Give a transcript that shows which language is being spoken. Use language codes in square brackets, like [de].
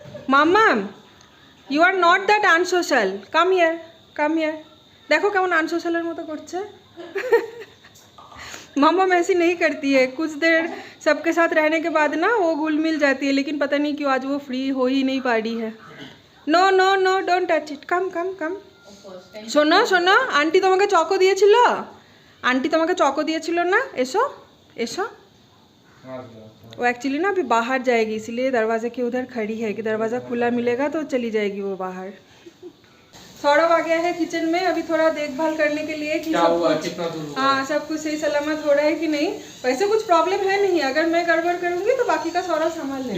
[en] मामम, you are not that unsocial, come here. [bn] देखो केमन अनसोशलर मतो करছে। [hi] मम्मा ऐसी नहीं करती है, कुछ देर सबके साथ रहने के बाद ना वो घुल मिल जाती है, लेकिन पता नहीं क्यों आज वो फ्री हो ही नहीं पा रही है। [en] No no no, don't touch it, come come come. [bn] শোনো শোনো, আন্টি তোমাকে চকো দিয়েছিল, आंटी তোমাকে চকো দিয়েছিল না, এসো এসো। [hi] वो एक्चुअली ना अभी बाहर जाएगी, इसीलिए दरवाजे के उधर खड़ी है कि दरवाज़ा खुला मिलेगा तो चली जाएगी वो बाहर। सौरभ आ गया है किचन में अभी थोड़ा देखभाल करने के लिए कि सब कुछ सही सलामत हो रहा है कि नहीं। वैसे कुछ प्रॉब्लम है नहीं, अगर मैं गड़बड़ करूँगी तो बाकी का सौरभ संभाल लेगा,